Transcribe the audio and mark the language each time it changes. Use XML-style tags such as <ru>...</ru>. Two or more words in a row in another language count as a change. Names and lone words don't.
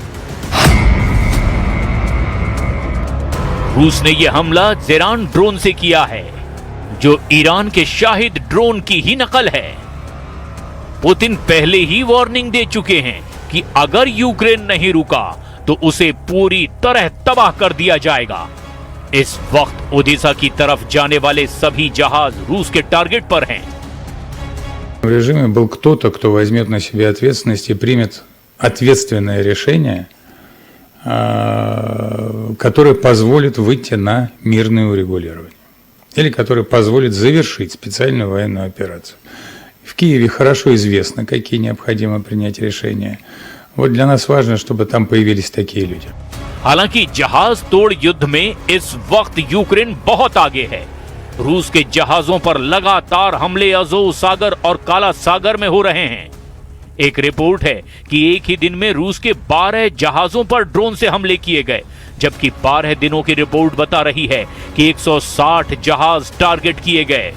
<hi>रूस ने यह हमला ज़ेरान ड्रोन से किया है, जो ईरान के शाहिद ड्रोन की ही नकल है। पुतिन पहले ही वार्निंग दे चुके हैं कि अगर यूक्रेन नहीं रुका तो उसे पूरी तरह तबाह कर दिया जाएगा। इस वक्त ओडिशा की तरफ जाने वाले सभी जहाज रूस के टारगेट पर हैं।</hi> <ru>В режиме был кто-то, кто возьмет на себя ответственность и примет ответственное решение, которое позволит выйти на мирное урегулирование или который позволит завершить специальную военную операцию. В Киеве хорошо известно, какие необходимо принять решения. Вот для нас важно, чтобы там появились такие люди.</ru> <hi>हालांकि जहाज तोड़ युद्ध में इस वक्त यूक्रेन बहुत आगे है। रूस के जहाजों पर लगातार हमले अज़ोव सागर और काला सागर में हो रहे हैं। एक रिपोर्ट है कि एक ही दिन में रूस के 12 जहाजों पर ड्रोन से हमले किए गए, जबकि 12 दिनों की रिपोर्ट बता रही है कि 160 जहाज टारगेट किए गए।</hi>